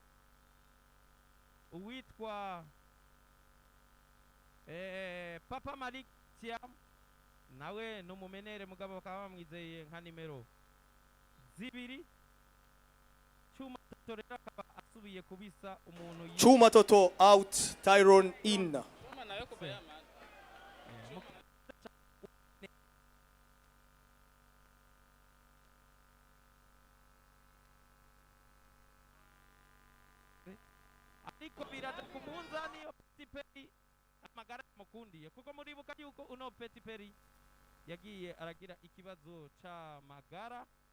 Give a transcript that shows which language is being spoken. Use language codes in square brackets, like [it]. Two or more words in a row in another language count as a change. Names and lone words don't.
[rn] Uwitwa Papa Malik Thiam nawe n'umumenere mugabo bakaba bamwizeye nka nimero 2. Chuma Toto rero akaba asubiye kubisa umuntu [en] Chuma Toto out, Tyrone in. [rn] ariko biraza ku munzani yo Petit Peri amagara mukundiye, kuko muribuka yuko uno Petit Peri yagiye aragira ikibazo c'amagara